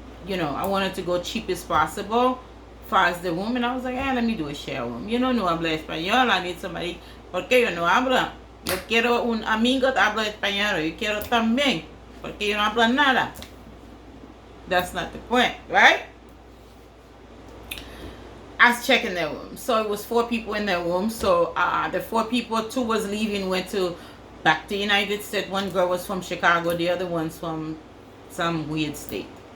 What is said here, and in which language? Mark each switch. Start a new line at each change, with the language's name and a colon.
English: I wanted to go cheap as possible. Far as the room, and I was like, let me do a share room.
Spanish: No habla español.
English: I need somebody.
Spanish: Porque yo no habla. Yo quiero un amigo que habla español. Yo quiero también. Porque yo no habla nada.
English: That's not the point, right? I was checking their room. So it was 4 people in their room. So the 4 people, 2 was leaving, went back to United States. 1 girl was from Chicago. The other one's from some weird state.